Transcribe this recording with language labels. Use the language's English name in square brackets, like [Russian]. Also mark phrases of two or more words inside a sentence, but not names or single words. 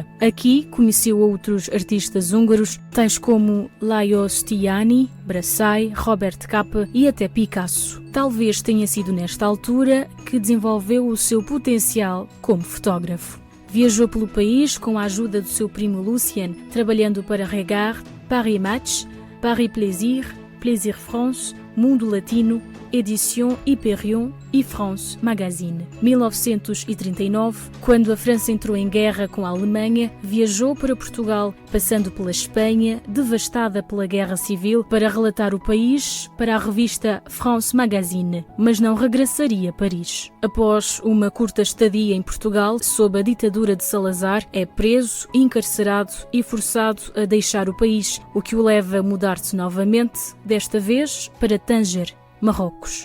[Portuguese] Aqui conheceu outros artistas húngaros, tais como Lajos Tiani, Brassai, Robert Capa e até Picasso. Talvez tenha sido nesta altura que desenvolveu o seu potencial como fotógrafo. Viajou pelo país com a ajuda do seu primo Lucien, trabalhando para Regard, Paris Match, Paris Plaisir, Plaisir France, Mundo Latino, Éditions Hyperion e France Magazine. 1939, quando a França entrou em guerra com a Alemanha, viajou para Portugal, passando pela Espanha, devastada pela Guerra Civil, para relatar o país para a revista France Magazine, mas não regressaria a Paris. Após uma curta estadia em Portugal, sob a ditadura de Salazar, é preso, encarcerado e forçado a deixar o país, o que o leva a mudar-se novamente, desta vez para Tanger, Marrocos.